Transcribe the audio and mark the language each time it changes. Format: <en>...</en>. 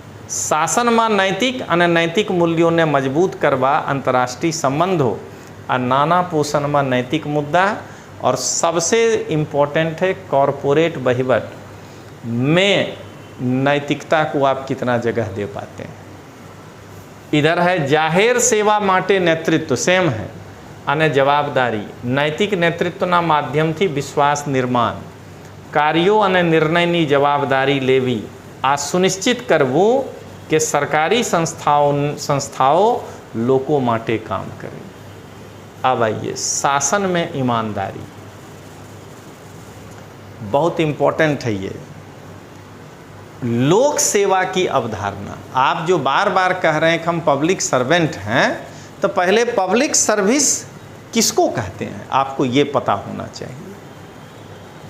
<gu>શાસનમાં નૈતિક અને નૈતિક મૂલ્યોને મજબૂત કરવા</gu> <hi>अंतर्राष्ट्रीय संबंधों और नाना पोषणમાં नैतिक मुद्दा और सबसे इम्पोर्टेंट है कॉरपोरेट वहीवट में नैतिकता को आप कितना जगह दे पाते हैं। इधर है जाहिर सेवा माटे नेतृत्व सेम है</hi> <gu>અને જવાબદારી નૈતિક નેતૃત્વના માધ્યમથી વિશ્વાસ નિર્માણ કાર્યો અને નિર્ણયની જવાબદારી લેવી આ સુનિશ્ચિત કરવું કે સરકારી સંસ્થાઓ લોકો માટે કામ કરે।</gu> <hi>अब आइए शासन में ईमानदारी बहुत इम्पोर्टेंट है। ये लोक सेवा की अवधारणा, आप जो बार बार कह रहे हैं कि हम पब्लिक सर्वेंट हैं, तो पहले पब्लिक सर्विस किसको कहते हैं आपको ये पता होना चाहिए।</hi>